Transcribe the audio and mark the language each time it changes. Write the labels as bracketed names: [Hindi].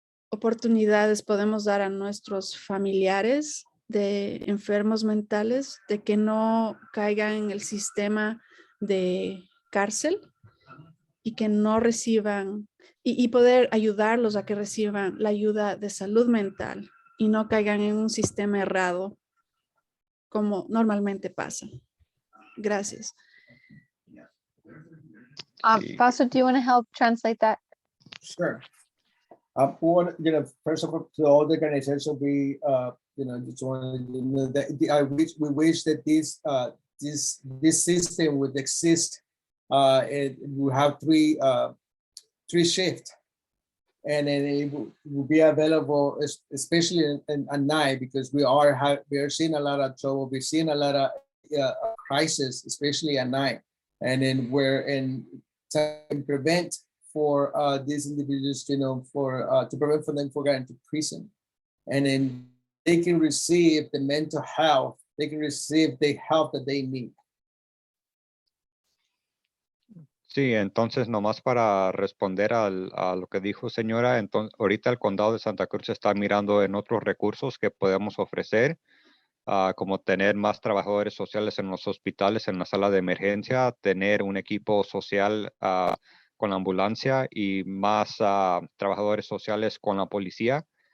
[Spanish] oportunidades podemos dar a nuestros familiares de enfermos mentales de que no caigan en el sistema de cárcel y que no reciban y poder ayudarlos a que reciban la ayuda de salud mental y no caigan en un sistema errado como normalmente pasa. Gracias. [English] Fausto, do you want to help translate that? Sure. First of all, to all the organization, we just want to that we wish that this system would exist. We have three shifts, and then it will be available, especially at night, because we are seeing a lot of trouble. We're seeing a lot of crisis, especially at night, and then to prevent for these individuals, to prevent for them from getting into prison, and then they can receive the mental health, they can receive the help that they need. [Spanish] Sí, entonces nomás para responder a lo que dijo señora, entonces ahorita el condado de Santa Cruz está mirando en otros recursos que podemos ofrecer, como tener más trabajadores sociales en los hospitales, en la sala de emergencia, tener un equipo social con la ambulancia y más trabajadores sociales con la policía.